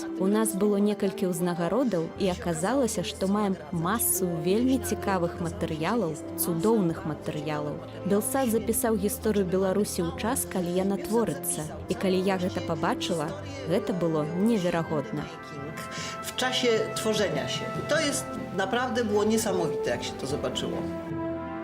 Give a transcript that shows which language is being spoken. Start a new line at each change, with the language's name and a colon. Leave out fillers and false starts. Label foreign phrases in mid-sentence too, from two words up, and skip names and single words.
Belarusian: У нас было некалькі ўзнагародаў, і аказалася, што маем масу вельмі цікавых матэрыялаў, цудоўных матэрыялаў. Белсат запісаў гісторыю Беларусі ў час, калі яна творыцца. І калі я гэта пабачыла, гэта было неверагодна.
Polish: W czasie tworzenia się. I to jest naprawdę było niesamowite, jak się to zobaczyło.